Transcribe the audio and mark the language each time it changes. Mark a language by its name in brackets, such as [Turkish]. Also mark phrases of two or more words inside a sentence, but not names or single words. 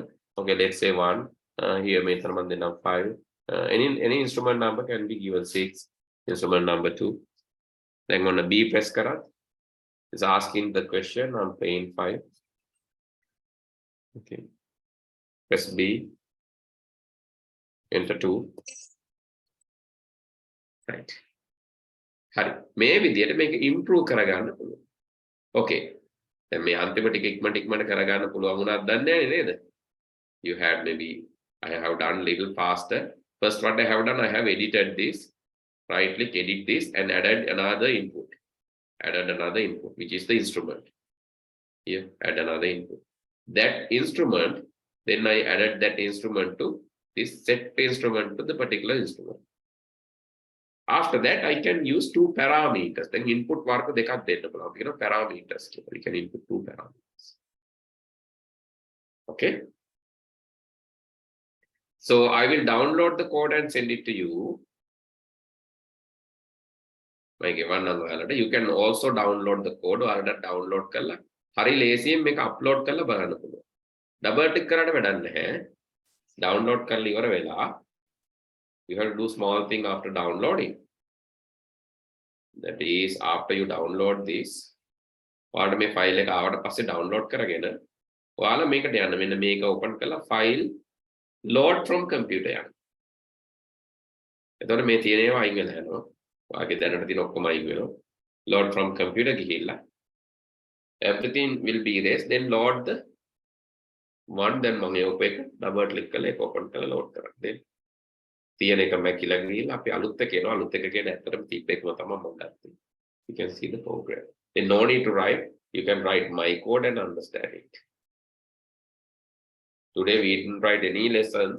[English] Okay, let's say 1. Here [Sinhala] මෙතන මම දෙන්නම් [English] 5. Any instrument number can be given 6. Instrument number 2. Then on a B press karat. It's asking the question. I'm playing 5. Okay. Press B. Enter 2. Right. [Sinhala] හරි මේ විදිහට මේක improve කරගන්න පුළුවන්. [English] Okay. [Sinhala] දැන් මේ අන්තිම ටික ඉක්මනට කරගන්න පුළුවන් වුණාද දන්නේ නැහැ නේද? [English] You had maybe I have done little faster. First what I have done, I have edited this, right click edit this and added another input. Which is the instrument. Here add another input. That instrument, then I added that instrument to this set instrument to the particular instrument. After that, I can use 2 parameters. Then input mark [Sinhala] දෙකක් දෙන්න පුළුවන්. [English] You know, parameters. We can input 2 parameters. Okay. So I will download the code and send it to you. You can also download the code [Sinhala] or download කරලා හරි ලේසියෙන් මේක upload කරලා බලන්න පුළුවන්. [English] Double click [Sinhala] කරාට වැඩක් නැහැ. Download කරලා ඉවර වෙලා [English] you have to do small thing after downloading. That is, after you download this, [Sinhala] ඔයාලට මේ file එක ආවට පස්සේ download කරගෙන ඔයාලා මේකට යන්න මෙන්න මේක open කරලා [English] file load from computer [Sinhala] යන්න. එතකොට මේ තියෙන ඒවා අයින් වෙලා යනවා. ඔයාගේ දැනට තියෙන ඔක්කොම අයින් වෙනවා. [English] Load from computer ගිහිල්ලා everything will be erased. Then load the one. Then [Sinhala] මම ඒක double click කරලා ඒක open කරලා load කරන්න. Then තියෙන එක මැකිලා ගිහිල්ලා අපි අලුත් එක එනවා. අලුත් එක කියන ඇත්තටම තිබ්බ එකම තමයි මම ගත්තේ. [English] You can see the program. Then no need to write. You can write my code and understand it. Today we didn't write any lessons.